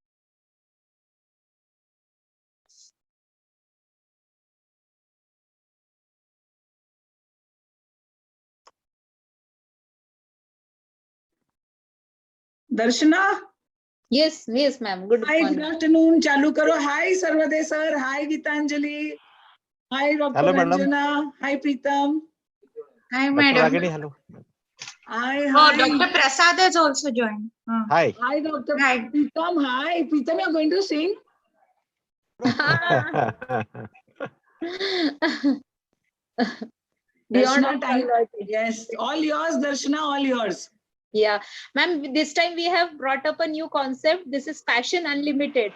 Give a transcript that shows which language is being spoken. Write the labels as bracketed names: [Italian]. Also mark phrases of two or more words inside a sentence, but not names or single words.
[English] दर्शना. Yes, yes ma'am. Good morning. Good afternoon. [Hindi] चालू करो. [English] Hi सर्वोदय sir. Hi गीतांजलि. Hi Dr. Hello, madam. Ranjana. Hi Preetam. Hi Dr. madam. Ragini, hello. Hi, Oh, hi. Dr. Prasad has also joined. Hi. Hi Dr. Preetam. Hi Preetam, you're going to sing? Beyond Darshana, time. Yes, all yours, Darshana, all yours. Yeah, ma'am, this time we have brought up a new concept. This is Passion Unlimited.